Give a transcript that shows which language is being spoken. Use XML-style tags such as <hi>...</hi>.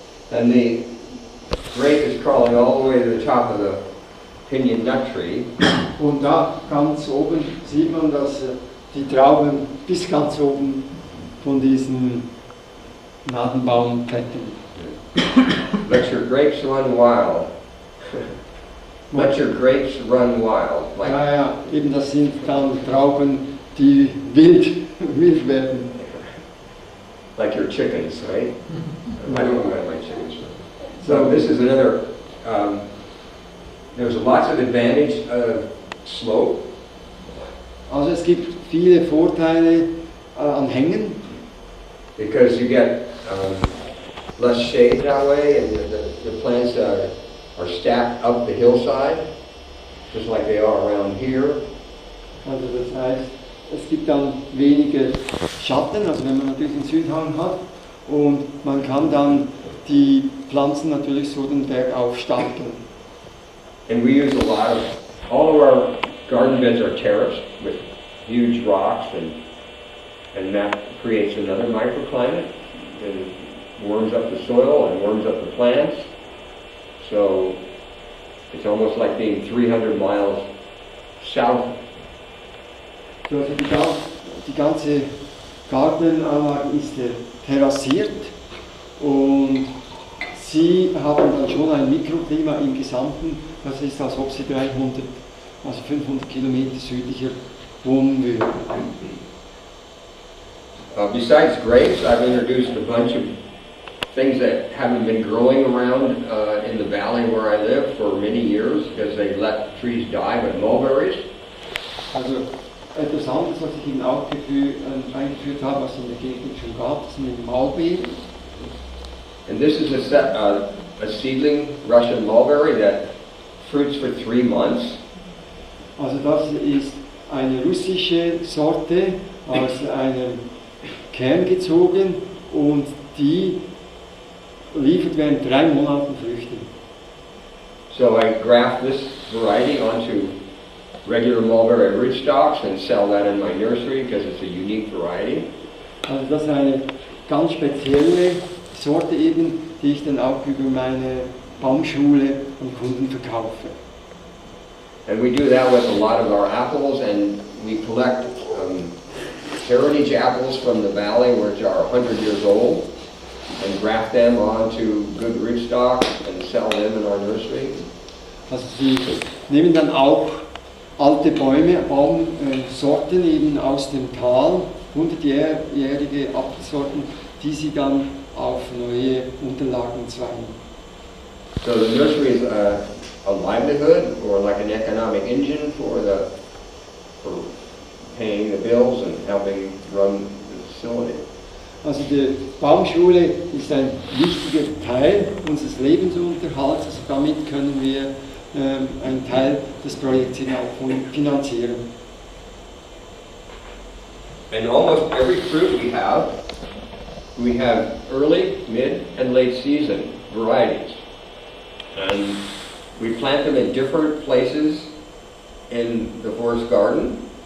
<en>And the grape is crawling all the way to the top of the pinyon nut tree.</en> <de>Und da ganz oben sieht man, dass die Trauben bis ganz oben von diesen Nadelbaum klettern.</de> <en>Let your grapes run wild. Let your grapes run wild. Like</en> <de>Ja, eben das sind dann Trauben, die wild wild werden.</de> <en>Like your chickens, right? I don't know about my chickens. So this is another, there's lots of advantage of slope.</en> <de>Also es gibt viele Vorteile an Hängen.</de> <en>Because you get less shade that way, and the plants are stacked up the hillside, just like they are around here.</en> <de>Also das heißt, es gibt dann weniger Schatten, also wenn man natürlich einen Südhang hat, und man kann dann die Pflanzen natürlich so den Berg aufstapeln.</de> <en>And we use a lot of, all of our garden beds are terraced with huge rocks, and that creates another microclimate and warms up the soil and warms up the plants. So it's almost like being 300 miles south.</en> <de>So, also die ganze Gartenanlage ist terrassiert und sie haben dann schon ein Mikroklima im Gesamten. Das ist, als ob sie 500 Kilometer südlicher wohnen würden.</de> <en>Besides grapes, I've introduced a bunch of things that haven't been growing around in the valley where I live for many years because they let trees die, but mulberries.</en> <de>Also etwas anderes, was ich Ihnen auch eingeführt habe, was es in der Gegend schon gab, das sind die Maulbeeren.</de> <en>And this is a seedling Russian mulberry that fruits for 3 months.</en> <de>Also das ist eine russische Sorte aus einem Kern gezogen und die liefert während 3 Monaten Früchte.</de> <en>So I graft this variety onto regular mulberry rootstocks and sell that in my nursery because it's a unique variety.</en> <de>Also das ist eine ganz spezielle Sorte eben, die ich dann auch über meine Baumschule an Kunden verkaufe.</de> <en>And we do that with a lot of our apples, and we collect heritage apples from the valley which are 100 years old and graft them onto good rootstocks and sell them in our nursery.</en> <de>Also sie nehmen dann auch alte Baumsorten eben aus dem Tal, 100-jährige Apfelsorten, die sie dann auf neue Unterlagen zweigen.</de> <en>So the nursery is a livelihood or like an economic engine for paying the bills and helping run the facility.</en> <de>Also die Baumschule ist ein wichtiger Teil unseres Lebensunterhalts, also damit können wir einen Teil des Projekts auch finanzieren.</de> <en>And almost every fruit we have early, mid, and late season varieties. And we plant them in different places in the forest garden.</en>